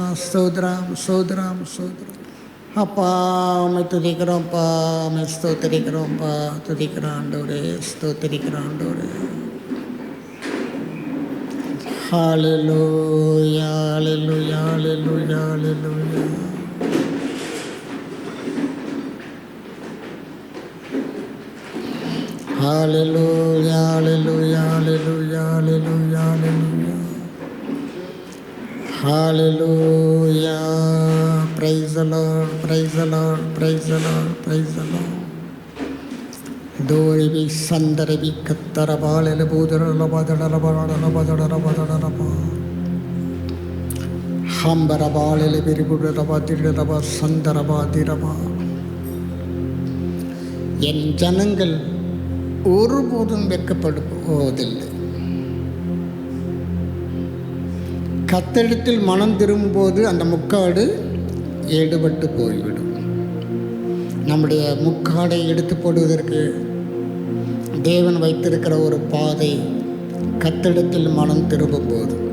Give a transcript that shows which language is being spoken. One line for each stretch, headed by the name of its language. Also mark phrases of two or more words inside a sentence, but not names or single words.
Tamil: ஸ்தோத்திரம், ஸ்தோத்திரம், ஸ்தோத்திரம். அப்பா உம்மை துதிக்கிறோம்ப்பா, உம்மை ஸ்தோத்திரிக்கிறோம்ப்பா. துதிக்கிற ஆண்டவரே, ஸ்தோத்திரிக்கிற ஆண்டவரே. ஹல்லேலூயா, ஹல்லேலூயா, ஹல்லேலூயா, ஹல்லேலூயா.
English: Hallelujah, hallelujah, hallelujah, hallelujah, hallelujah. Hallelujah. Praise the Lord, praise the Lord, praise the Lord, praise the Lord. Doribi sandarabi kattarabale budarabadarabadarabadarabadarabadaraba. Hambarabale biribudarabadiraba sandarabadiraba.
Tamil: என் ஜனங்கள் ஒருபோதும் வெட்கப்படுவதில்லை. கர்த்தரிடத்தில் மனம் திரும்பும்போது அந்த முக்காடு எடுபட்டு போய்விடும். நம்முடைய முக்காடை எடுத்து போடுவதற்கு தேவன் வைத்திருக்கிற ஒரு பாதை கர்த்தரிடத்தில் மனம் திரும்பும்போது.